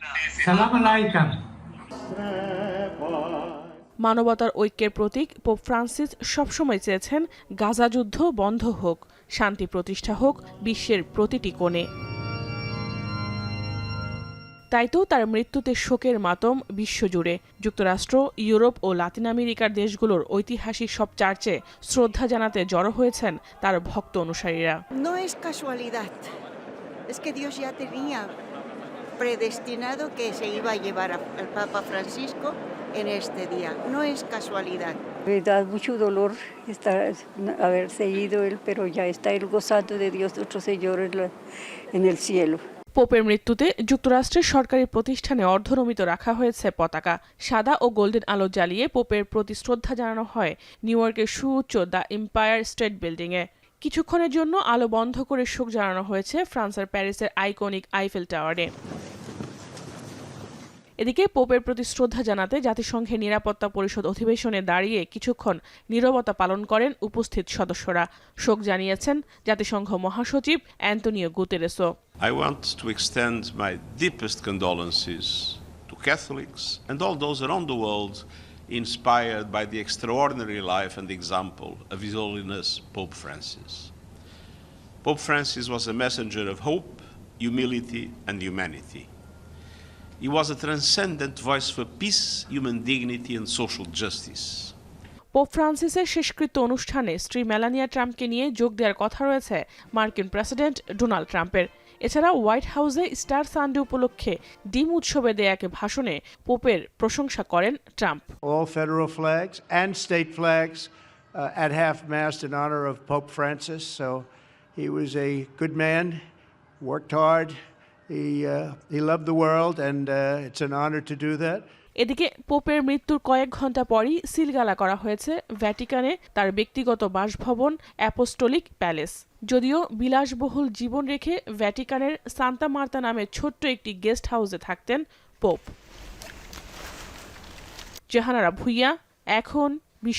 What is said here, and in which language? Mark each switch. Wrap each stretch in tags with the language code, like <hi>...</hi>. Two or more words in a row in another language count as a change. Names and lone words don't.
<bn>মানবতার ঐক্যের প্রতীক পোপ ফ্রান্সিস সবসময় চেয়েছেন গাজা যুদ্ধ বন্ধ হোক, শান্তি প্রতিষ্ঠা হোক বিশ্বের প্রতিটি কোণে। তাই তো তার মৃত্যুতে শোকের মাতম বিশ্বজুড়ে। যুক্তরাষ্ট্র, ইউরোপ ও লাতিন আমেরিকার দেশগুলোর ঐতিহাসিক সব চার্চে শ্রদ্ধা জানাতে জড়ো হয়েছেন তার ভক্ত অনুসারীরা।</bn> <es>No es casualidad. Es que Dios ya tenía predestinado que se iba a llevar al Papa Francisco en este día. No es casualidad. Me da mucho dolor haberse ido él, pero ya está él gozando de Dios nuestro Señor en el cielo.</es> <bn>পোপের মৃত্যুতে যুক্তরাষ্ট্রের সরকারি প্রতিষ্ঠানে অর্ধনমিত রাখা হয়েছে পতাকা। সাদা ও গোল্ডেন আলো জ্বালিয়ে পোপের প্রতি শ্রদ্ধা জানানো হয় নিউ ইয়র্কের সুউচ্চ দ্য এম্পায়ার স্টেট বিল্ডিংয়ে। কিছুক্ষণের জন্য আলো বন্ধ করে শোক জানানো হয়েছে ফ্রান্সের প্যারিসের আইকনিক আইফেল টাওয়ারে। এদিকে পোপের প্রতি শ্রদ্ধা জানাতে জাতিসংঘের নিরাপত্তা পরিষদ অধিবেশনে দাঁড়িয়ে কিছুক্ষণ নীরবতা পালন করেন উপস্থিত সদস্যরা। শোক জানিয়েছেন জাতিসংঘ মহাসচিব অ্যান্টোনিও গুতেরেসও।</bn> <en>I want to extend my deepest condolences to Catholics and all those around the world inspired by the extraordinary life and example of His Holiness Pope Francis. Pope Francis was a messenger of hope, humility, and humanity. He was a transcendent voice for peace, human dignity, and social justice.</en> <bn>পোপ ফ্রান্সিসের শেষকৃত্য অনুষ্ঠানে স্ত্রী মেলানিয়া ট্রাম্পকে নিয়ে যোগ দেওয়ার কথা রয়েছে মার্কিন প্রেসিডেন্ট ডোনাল্ড ট্রাম্পের। এছাড়া হোয়াইট হাউসে স্টার সানডে উপলক্ষে ডিম উৎসবে দেয়া এক ভাষণে পোপের প্রশংসা করেন ট্রাম্প।</bn> <en>All federal flags and state flags at half-mast in honor of Pope Francis. So he was a good man, worked hard. He loved the world, and it's an honor to do that.</en> <bn>এদিকে পোপের মৃত্যুর কয়েক ঘন্টা পরই সিলগালা করা হয়েছে ভ্যাটিকানে তার ব্যক্তিগত বাসভবন অ্যাপোস্টোলিক প্যালেস। যদিও বিলাসবহুল জীবন রেখে ভ্যাটিকানের সান্তা মার্তা নামে ছোট্ট একটি গেস্ট হাউসে থাকতেন পোপ। জাহানারা ভুইয়া, এখন বিশ্ব।</bn>